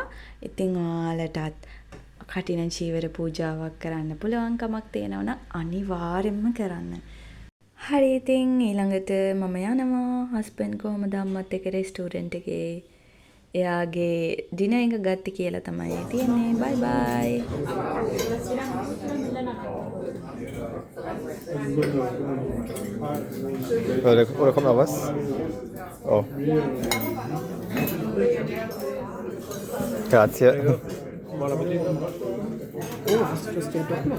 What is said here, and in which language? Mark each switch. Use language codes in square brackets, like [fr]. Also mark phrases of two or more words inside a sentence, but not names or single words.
[si] ඉතින් ඔයාලටත් කටින චීවර පූජාවක් කරන්න පුළුවන්කමක් තියෙනවා නම් අනිවාර්යෙන්ම කරන්න. හරි ඉතින් ඊළඟට මම යනවා හස්බන්ඩ් කොහමද අම්මත් එක්ක රෙස්ටුරන්ට් එකේ එයාගේ ඩිනර් එක ගත්ත කියලා තමයි තියෙන්නේ. [en] bye bye. [de] Oder kommt noch was? [it] Oh. Grazie. [de] Oh, hast du das ja doch noch?